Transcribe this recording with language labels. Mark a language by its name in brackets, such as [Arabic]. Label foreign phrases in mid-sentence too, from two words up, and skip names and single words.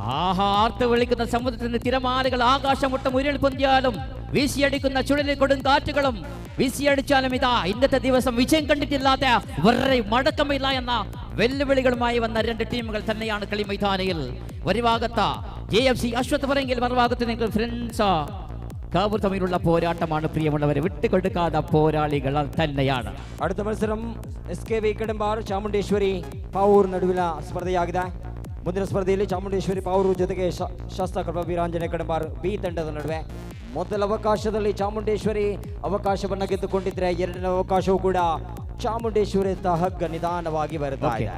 [Malayalam] ആഹാ ആർത്ത് വിളിക്കുന്ന സമുദ്രത്തിന്റെ തിരമാലകൾ ആകാശം മുട്ട മുരൾ പൊന്തിയാലും വീശിയടിക്കുന്ന ചുഴലി കൊടുങ്കാറ്റുകളും വീശിയടിച്ചാലും ഇതാ ഇന്നത്തെ ദിവസം വിജയം കണ്ടിട്ടില്ലാത്ത വെറുതെ മടക്കമില്ല എന്ന വെല്ലുവിളികളുമായി വന്ന രണ്ട് ടീമുകൾ തന്നെയാണ് കളി മൈതാനിയിൽ. ഒരു ഭാഗത്ത് JFC അശ്വത് പറയെങ്കിൽ മറുഭാഗത്ത് നിങ്ങൾ ഫ്രണ്ട്സ് കാവൂർ തമ്മിലുള്ള പോരാട്ടമാണ്. പ്രിയമുള്ളവരെ, വിട്ടുകൊടുക്കാത്ത പോരാളികൾ തന്നെയാണ്. അടുത്ത മത്സരം [Kannada] SKV ಕಡಂಬಾರ್ ಚಾಮುಂಡೇಶ್ವರಿ ಪಾವೂರ್ ನಡುವಿನ ಸ್ಪರ್ಧೆಯಾಗಿದೆ. ಮುಂದಿನ ಸ್ಪರ್ಧೆಯಲ್ಲಿ ಚಾಮುಂಡೇಶ್ವರಿ ಪಾವೂರು ಜೊತೆಗೆ ಶಾಸ್ತಾಕೃಪ ವೀರಾಂಜನೇಯ ಕಡಂಬಾರ್ ಬಿ ತಂಡದ ನಡುವೆ. ಮೊದಲ ಅವಕಾಶದಲ್ಲಿ ಚಾಮುಂಡೇಶ್ವರಿ ಅವಕಾಶವನ್ನು ಗೆದ್ದುಕೊಂಡಿದ್ರೆ ಎರಡನೇ ಅವಕಾಶವೂ ಕೂಡ ಚಾಮುಂಡೇಶ್ವರಿ ಹಗ್ಗ ನಿಧಾನವಾಗಿ ಬರ್ತಾ ಇದೆ.